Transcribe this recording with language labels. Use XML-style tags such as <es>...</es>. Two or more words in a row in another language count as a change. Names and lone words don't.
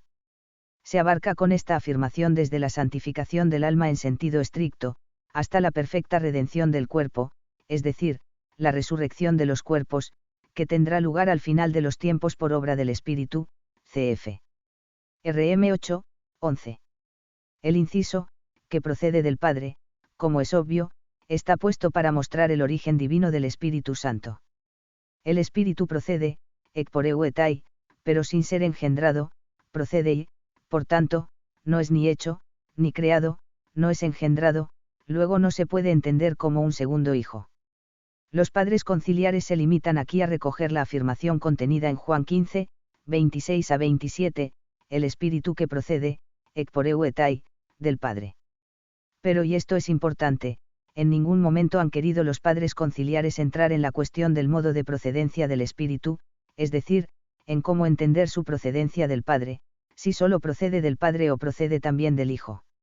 <es>Se abarca con esta afirmación desde la santificación del alma en sentido estricto, hasta la perfecta redención del cuerpo, es decir, la resurrección de los cuerpos, que tendrá lugar al final de los tiempos por obra del Espíritu, cf. Rm 8, 11. El inciso, que procede del Padre, como es obvio, está puesto para mostrar el origen divino del Espíritu Santo. El Espíritu procede,</es> <el>ἐκπορεύεται,</el> <es>pero sin ser engendrado, procede y, por tanto, no es ni hecho, ni creado, no es engendrado, luego no se puede entender como un segundo hijo. Los padres conciliares se limitan aquí a recoger la afirmación contenida en Juan 15, 26 a 27, el Espíritu que procede,</es> <el>ἐκπορεύεται,</el> <es>del Padre. Pero y esto es importante, en ningún momento han querido los padres conciliares entrar en la cuestión del modo de procedencia del Espíritu, es decir, en cómo entender su procedencia del Padre, si solo procede del Padre o procede también del Hijo.</es>